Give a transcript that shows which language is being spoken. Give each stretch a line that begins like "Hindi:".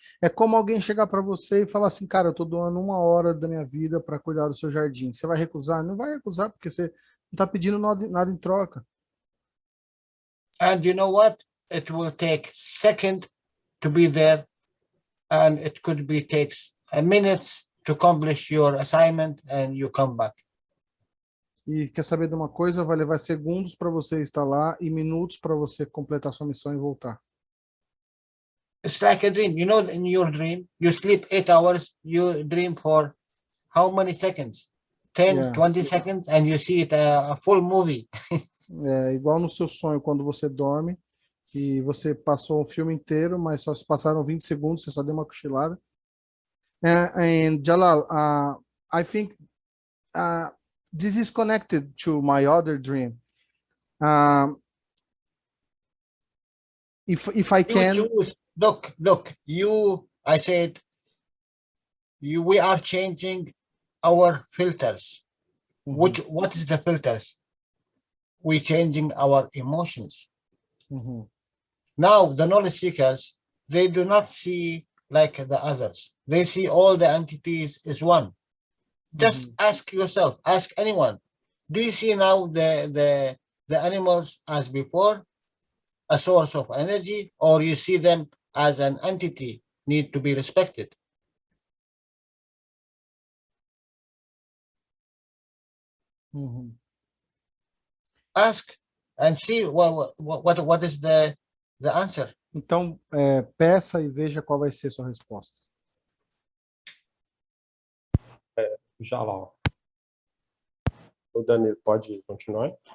Portuguese: É como alguém chegar para você e falar assim, cara, eu estou doando 1 hora da minha vida para cuidar do seu jardim. Você vai recusar? Não vai recusar, porque você não está pedindo nada em troca.
English: And you know what? It will take second to be there, and it could be takes minutes to accomplish your assignment, and you come back.
Portuguese: E quer saber de uma coisa? Vai levar segundos para você estar lá e minutos para você completar sua missão e voltar.
English: It's like a dream. You know, in your dream, you sleep 8 hours, you dream for how many seconds? 10, Yeah. 20 seconds, and you see it a full movie.
Portuguese: É igual no seu sonho, quando você dorme e você passou um filme inteiro, mas só se passaram 20 segundos, você só deu uma cochilada.
English: And Jalal, I think this is connected to my other dream. If I You can, choose. Look, I said, we are changing our filters. Mhm, What is the filters? We're changing our emotions. mhm. Now, the knowledge seekers, they do not see like the others. They see all the entities as one. Just ask yourself, ask anyone. Do you see now the animals as before, a source of energy, or you see them as an entity need to be respected? Uhum. Ask and see what is the answer.
Portuguese: Então, peça e veja qual vai ser sua resposta. Jalal. O Danilo, pode continuar?